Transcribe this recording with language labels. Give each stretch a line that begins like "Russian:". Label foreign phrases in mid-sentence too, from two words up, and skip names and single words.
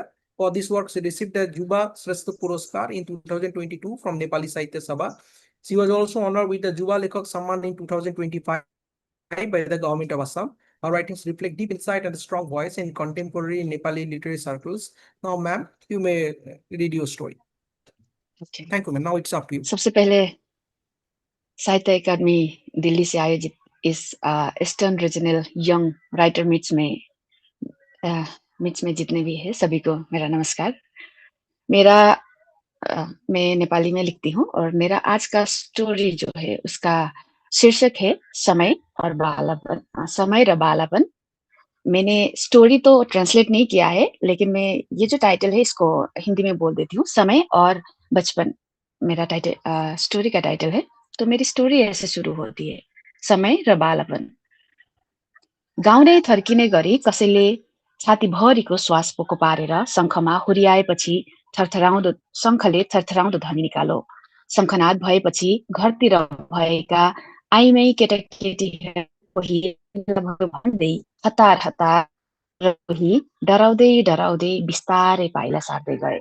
English: For this work, she received the Juba Shrestha Puraskar in 2022 from Nepali Sahitya Sabha. She was also honored with the Juba Lekhak Samman in 2025 by the government of Assam. Her writings reflect deep insight and a strong voice in contemporary Nepali literary circles. Now, ma'am, you may read your story. Okay. Thank you, ma'am. Now it's up to you.
Hindi: सबसे पहले साहित्य अकादमी दिल्ली से आयोजित इस ईस्टर्न रीजनल यंग राइटर मीट्स में जितने भी है सभी को मेरा नमस्कार। मैं नेपाली में लिखती हूँ और मेरा आज का स्टोरी जो है उसका शीर्षक है समय और बालापन, समय र बालापन। मैंने स्टोरी तो ट्रांसलेट नहीं किया है, लेकिन मैं ये जो टाइटल है इसको हिंदी में बोल देती हूँ, समय और बचपन मेरा टाइटल स्टोरी का टाइटल है। तो मेरी स्टोरी ऐसे सुरु होती है, समय र बालापन।
Nepali: गाउँदै थर्किने गरी कसैले छातीभरिको श्वास पोको पारेर शङ्खमा हुर्याएपछि शङ्खले थरथराउँदो ध्वनि निकालो। शङ्खनाद भएपछि घरतिर भएका आइमै केटाकेटीहरू कोही भन्दै हतार हतार र कोही डराउँदै डराउँदै बिस्तारै पाइला सार्दै गए।